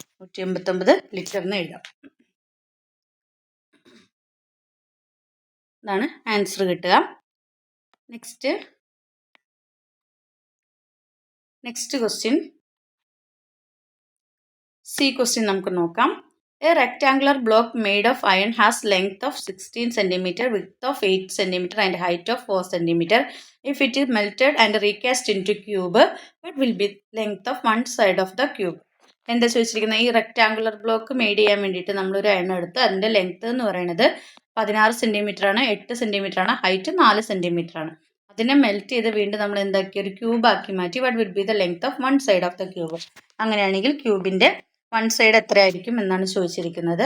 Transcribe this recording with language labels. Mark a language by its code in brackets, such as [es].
[ml] 189 ലിറ്ററിന് എഴുതാം. ഇതാണ് ആൻസർ കിട്ടുക. നെക്സ്റ്റ് ക്വസ്റ്റ്യൻ, സി ക്വസ്റ്റ്യൻ നമുക്ക് നോക്കാം. [en] A rectangular block made of iron has length of 16 cm, width of 8 cm and height of 4 cm. If it is melted and recast into cube, what will be length of one side of the cube? [ml] എന്താ ചോദിച്ചിരിക്കുന്നത്? ഈ rectangular block made ചെയ്യാൻ വേണ്ടിയിട്ട് നമ്മളൊരു iron എടുത്ത് അതിൻ്റെ length എന്ന് പറയുന്നത് 16 സെൻറ്റിമീറ്റർ ആണ്, 8 സെൻറ്റിമീറ്റർ ആണ്, ഹൈറ്റ് 4 സെൻറ്റിമീറ്റർ ആണ്. അതിനെ മെൽറ്റ് ചെയ്ത് വീണ്ടും നമ്മൾ എന്താക്കി ഒരു ക്യൂബാക്കി മാറ്റി. [en] What will be the length of one side of the cube? [ml] അങ്ങനെയാണെങ്കിൽ ക്യൂബിൻ്റെ വൺ സൈഡ് എത്രയായിരിക്കും എന്നാണ് ചോദിച്ചിരിക്കുന്നത്.